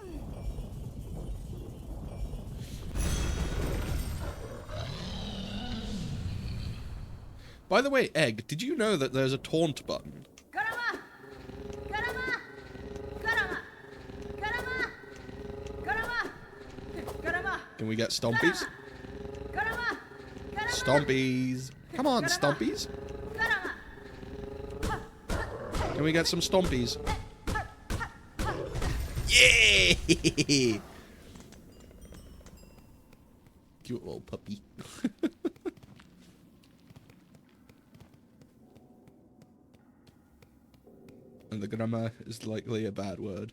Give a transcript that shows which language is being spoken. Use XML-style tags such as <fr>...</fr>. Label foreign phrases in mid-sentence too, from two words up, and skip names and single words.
<en>By the way, Egg, did you know that there's a taunt button? Karama! Karama! Karama! Karama! Karama! Karama! Can we get stompies? Karama! Stompies! Come on, stompies! Karama! Can we get some stompies? Yeah! Cute little puppy. And the grammar is likely a bad word.</en>